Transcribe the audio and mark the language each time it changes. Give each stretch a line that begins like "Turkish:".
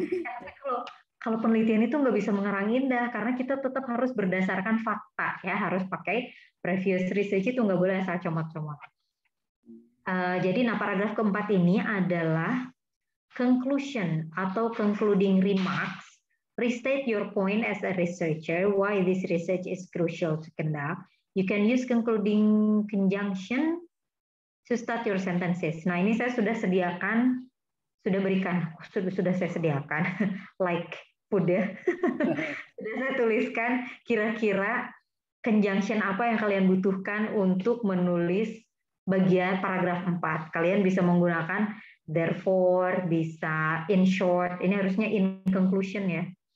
Indonesian: Tapi kalau penelitian itu nggak bisa mengarang indah, karena kita tetap harus berdasarkan fakta ya, harus pakai previous research, itu nggak boleh asal comot-comot. Jadi paragraf keempat ini adalah conclusion atau concluding remarks.
English: Restate your point as a researcher, why this research is crucial to conduct. You can use concluding conjunction to start your sentences.
Indonesian: Nah, ini saya sudah sediakan, sudah saya sediakan, like food ya. Sudah saya tuliskan kira-kira conjunction apa yang kalian butuhkan untuk menulis bagian paragraf 4. Kalian bisa menggunakan therefore, bisa in short, ini harusnya in conclusion ya.